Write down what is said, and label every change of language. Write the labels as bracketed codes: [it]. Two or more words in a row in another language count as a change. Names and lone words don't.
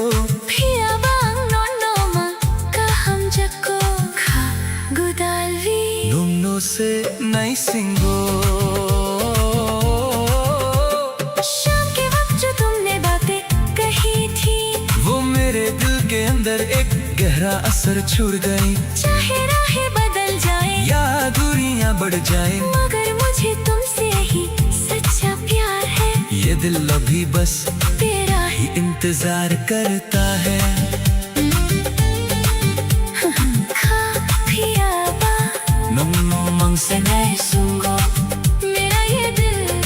[trp] Phia bang non no ma kaham jako kha gudalvi num no se nai singo [hi] शाम के वक्त जो तुमने बातें कही थी वो मेरे दिल के अंदर एक गहरा असर छोड़ गई। चाहे राहें बदल जाए या दूरियां बढ़ जाए मगर मुझे तुमसे ही सच्चा प्यार है। ये दिल अभी बस तेरा ही इंतजार करता है। [trp] Kafiya ba नम नो mang se nai sungo [hi] मेरा ये दिल